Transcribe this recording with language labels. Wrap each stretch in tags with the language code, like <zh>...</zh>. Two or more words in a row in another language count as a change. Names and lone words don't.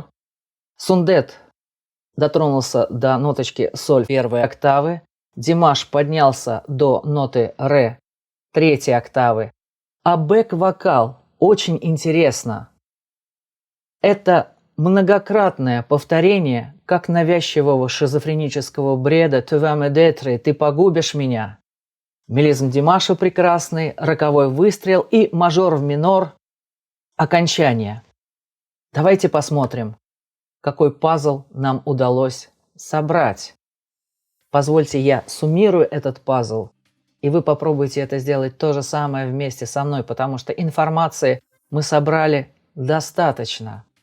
<ru>Сундет дотронулся до ноточки соль первой октавы. Димаш поднялся до ноты ре третьей октавы. А бэк-вокал очень интересно. Это многократное повторение как навязчивого шизофренического бреда</ru> <fr>«Tu vas me détruire»,</fr> <ru>«Ты погубишь меня». Мелизм Димаша прекрасный, роковой выстрел и мажор в минор, окончание. Давайте посмотрим, какой пазл нам удалось собрать. Позвольте, я суммирую этот пазл, и вы попробуйте это сделать то же самое вместе со мной, потому что информации мы собрали достаточно.</ru>